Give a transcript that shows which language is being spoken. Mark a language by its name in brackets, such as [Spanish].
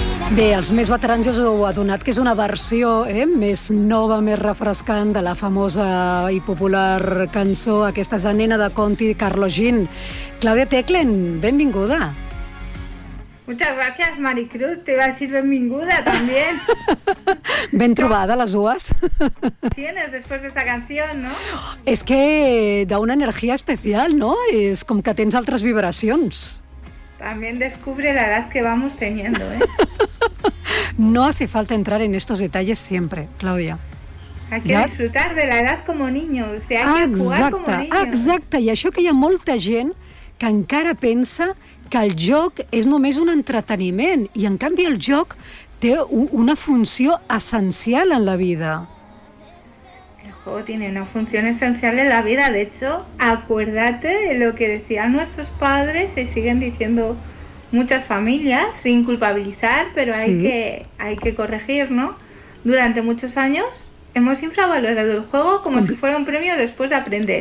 [Catalan] Bé, els més veterans ja us heu adonat que és una versió més nova, més refrescant de la famosa i popular cançó aquesta és la nena de Conti, Carlo Gin. Claudia Teclen, benvinguda. [Spanish] Muchas gracias, Maricruz. Te iba a decir [Catalan] benvinguda [Spanish] también. [Catalan] Ben trobada, les dues. [Spanish] Tienes después de esta canción, ¿no? Es que da una energía especial, ¿no? Es como que [Catalan] tens altres vibracions. [Spanish] También descubre la edad que vamos teniendo, ¿eh? No hace falta entrar en estos detalles siempre, Claudia. Hay que disfrutar de la edad como niño. O sea, hay [Catalan] exacte, [Spanish] que jugar como niño. [Catalan] Exacte. I això que hi ha molta gent que encara pensa que el joc és només un entreteniment i, en canvi, el joc té una funció essencial en la vida. [Spanish] El juego tiene una función esencial en la vida. De hecho, acuérdate de lo que decían nuestros padres y siguen diciendo muchas familias, sin culpabilizar, pero hay, hay que corregir, ¿no? Durante muchos años hemos infravalorado el juego como si fuera un premio después de aprender.